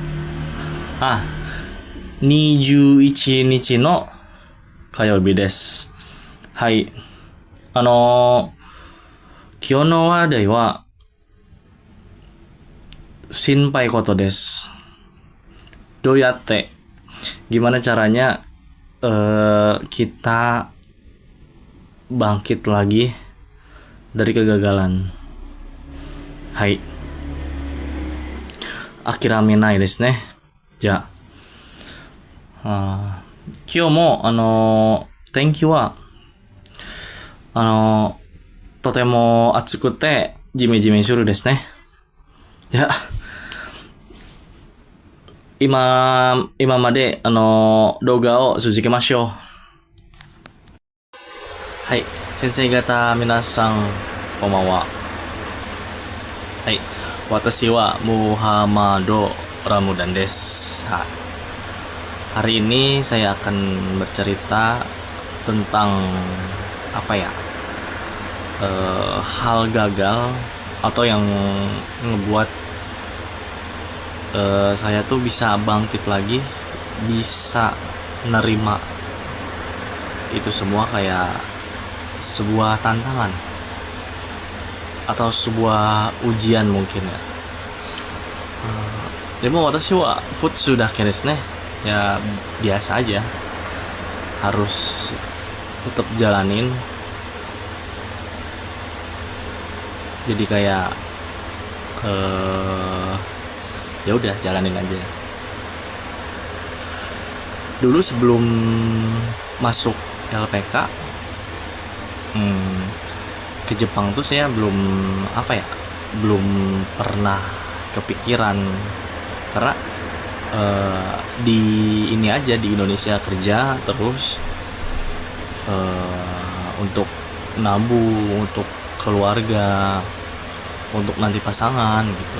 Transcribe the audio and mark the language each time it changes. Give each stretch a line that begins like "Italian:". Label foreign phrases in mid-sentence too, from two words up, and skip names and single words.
Japanese: あ、21日の火曜日です。はい。今日の話題は、心配ことです。どうやって、
Indonesian: gimana caranya kita bangkit lagi dari kegagalan.
Japanese: Hai, 諦めないですね。じゃあ、今日も天気はとても暑くてジメジメするですね。じゃあ、今まで動画を続けましょう。はい、先生方皆さんこんばんは。はい、私はムハマドラムダンです。
Indonesian: Hari ini saya akan bercerita tentang apa ya, hal gagal atau yang ngebuat saya tuh bisa bangkit lagi, bisa nerima itu semua kayak sebuah tantangan atau sebuah ujian mungkin ya.
Japanese: でも私は普通だけですね。
Indonesian: Ya biasa aja, harus tetap jalanin. Jadi kayak ya udah jalanin aja. Dulu sebelum masuk LPK ke Jepang tuh saya belum apa ya, belum pernah kepikiran karena di ini aja di Indonesia kerja terus untuk nabung untuk keluarga, untuk nanti pasangan gitu.